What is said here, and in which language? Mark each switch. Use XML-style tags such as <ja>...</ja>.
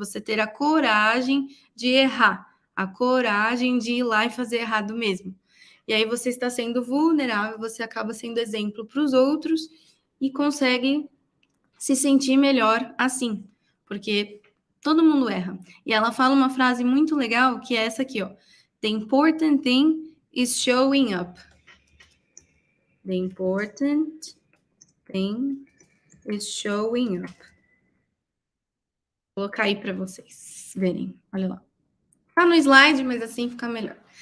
<pt>Você ter a coragem de errar, a coragem de ir lá e fazer errado mesmo. E aí você está sendo vulnerável, você acaba sendo exemplo para os outros e consegue se sentir melhor assim, porque todo mundo erra. E ela fala uma frase muito legal que é essa aqui, ó.</pt> <en>The important thing is showing up. The important thing is showing up.</en> <pt>Vou colocar aí para vocês verem. Olha lá. Tá no slide, mas assim fica melhor.</pt>